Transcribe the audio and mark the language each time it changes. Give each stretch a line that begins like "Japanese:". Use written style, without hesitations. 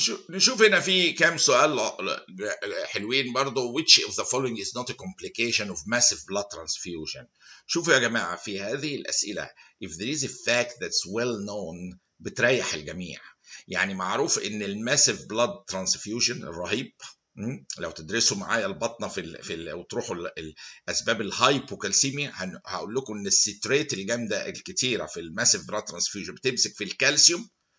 Arabic: نشوف هنا في كام سؤال حلوين برضو.
English: which of the following is not a complication of massive blood transfusion.
Arabic: شوفوا يا جماعة في هذه الأسئلة
English: if there is a fact that's well known
Arabic: بتريح الجميع. يعني معروف إن الماسيف blood transfusion الرهيب، لو تدرسوا معايا البطنة وتروحوا أسباب الهايبوكالسيميا هقول لكم إن الستريت الجامدة الكتيرة في الماسيف blood transfusion بتمسك في الكالسيوم